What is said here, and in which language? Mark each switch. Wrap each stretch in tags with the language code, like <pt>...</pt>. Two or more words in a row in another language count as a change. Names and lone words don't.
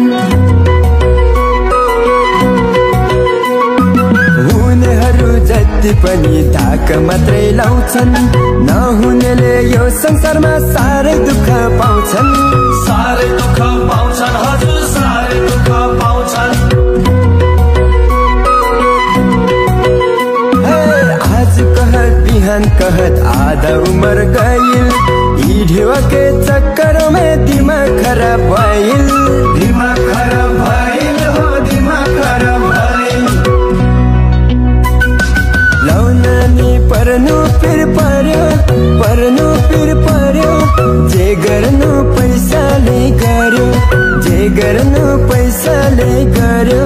<ne>हुनेहरू जति पनि धाक मात्रै लाउँछन्। नहुनेले यो संसारमा साह्रै दुःख पाउँछन्, साह्रै दुःख पाउँछन् हजुर, साह्रै दुःख पाउँछन्।</ne> <bho>आज कहत बिहान कहत आधा उमर गइल, यी ढेवा के चक्करों में दिमाग खराब भइल, दिमाग खराब भइल हो, दिमाग खराब भइल।</bho> <ne>लाउन नि पर्नु पिर पर्यो, पर्नु पिर पर्यो, जे गर्नु पैसाले गर्यो, जे गर्नु पैसाले गर्यो।</ne>